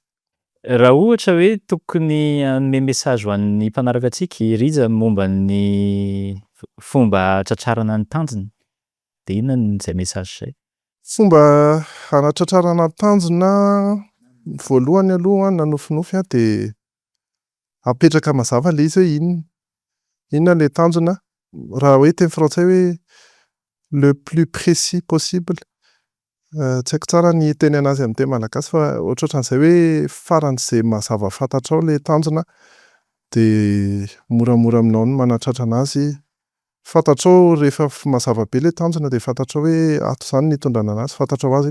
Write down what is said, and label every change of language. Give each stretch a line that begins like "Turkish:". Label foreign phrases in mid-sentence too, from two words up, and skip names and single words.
Malagasy: Raha ohatra hoe tokony hanome message ho an'ny mpanaraka antsika Rija momba ny fomba tratrarana ny tanjona de inona zay message zay? Fomba hanatratrarana tanjona voalohany aloha nanofinofy de apetraka mazava le izy hoe inona le tanjona. Raha hoe teny frantsay hoe
French: le plus précis possible.
Malagasy: Tsy haiko tsara ny teny anazy amin'ny teny malagasy fa ohatrohatran'izay hoe faran'izay mazava fantatrao le tanjona de moramora aminao ny manatratra anazy fantatrao rehefa mazava be le tanjona de fantatrao hoe ato zany ny hitondrana anazy, fantatrao azy.